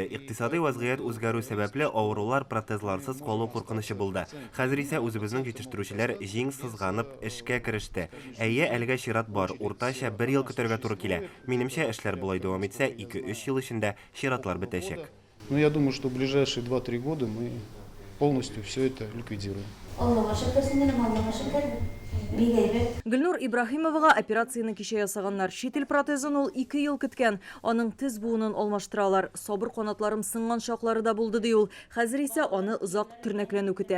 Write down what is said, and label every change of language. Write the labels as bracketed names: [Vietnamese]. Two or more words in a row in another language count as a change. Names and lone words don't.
[Tatar] Икътисади вазгыять үзгәрү сәбәпле авырулар протезларсыз калу куркынычы булды. Хәзер исә үзебезнең җитештерүчеләр җиң сызганып эшкә кереште. Әйе, әлегә чират бар. Уртача 1 ел көтәргә туры килә. Минемчә, эшләр булай дәвам итсә, 2-3 ел эчендә чиратлар бетәчәк. [Russian] Но я думаю, что в ближайшие 2-3 года мы полностью все это ликвидируем. [Tatar] Гөлнур Ибраһимовага операцияны кичә ясаганнар. Чит ил протезын ул 2 ел көткән. Аның тез буынын алмаштыралар. Сабыр канатларым сынган шаклары да булды ди ул. Хәзер исә аны озак төрнәкләнү көтә.